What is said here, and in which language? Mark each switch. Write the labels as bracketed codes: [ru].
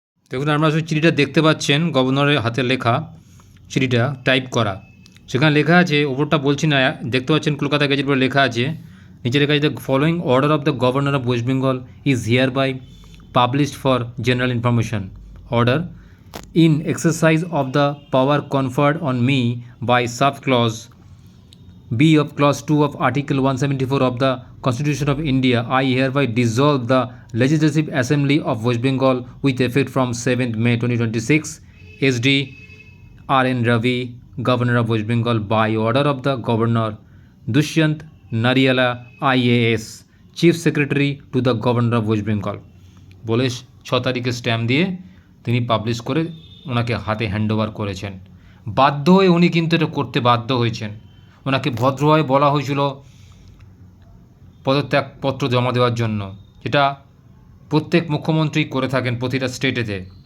[bn] দেখুন, আপনারা চিঠিটা দেখতে পাচ্ছেন, গভর্নরের হাতে লেখা চিঠিটা টাইপ করা। সেখানে লেখা আছে, ওপরটা বলছি না, দেখতে পাচ্ছেন কলকাতা গেজেট বলে লেখা আছে, নিচে লেখা আছে [en] The following order of the governor of West Bengal is hereby published for general information. Order in exercise of the power conferred on me by sub clause B of clause 2 of article 174 of the Constitution of India, I hereby dissolve the Legislative Assembly of West Bengal with effect from 7th May 2026. SD R.N. Ravi, Governor of West Bengal, by order of the Governor Dushyant Nariala IAS, Chief Secretary to the Governor of West Bengal। [bn] বলে 6 তারিখে stamp দিয়ে তিনি publish করে ওনাকে হাতে handover করেছেন। বাধ্য হয়ে উনি কিন্তু এটা করতে বাধ্য হয়েছেন। ওনাকে ভদ্রভাবে বলা হয়েছিল পদত্যাগপত্র জমা দেওয়ার জন্য, যেটা প্রত্যেক মুখ্যমন্ত্রী করে থাকেন প্রতিটা স্টেটেতে।